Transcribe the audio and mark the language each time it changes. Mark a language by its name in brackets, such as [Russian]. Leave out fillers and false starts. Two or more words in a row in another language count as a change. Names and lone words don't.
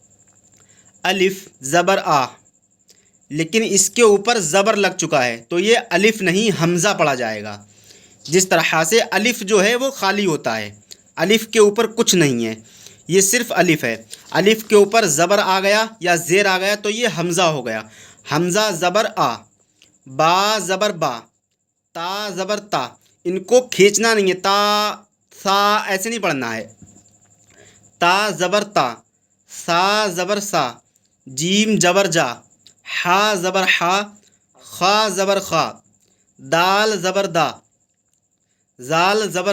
[Urdu] الف زبر آ، لیکن اس کے اوپر زبر لگ چکا ہے تو یہ الف نہیں حمزہ پڑھا جائے گا۔ جس طرح سے الف جو ہے وہ خالی ہوتا ہے، الف کے اوپر کچھ نہیں ہے، یہ صرف الف ہے۔ الف کے اوپر زبر آ گیا یا زیر آ گیا تو یہ حمزہ ہو گیا۔ حمزہ زبر آ، با زبر با، تا زبر تا، ان کو کھینچنا نہیں ہے، تا سا ایسے نہیں پڑھنا ہے۔ تا زبر تا، سا زبر سا، جیم زبر جا، ہا زبر ہا، خا زبر خا، دال زبر دا، زال زبر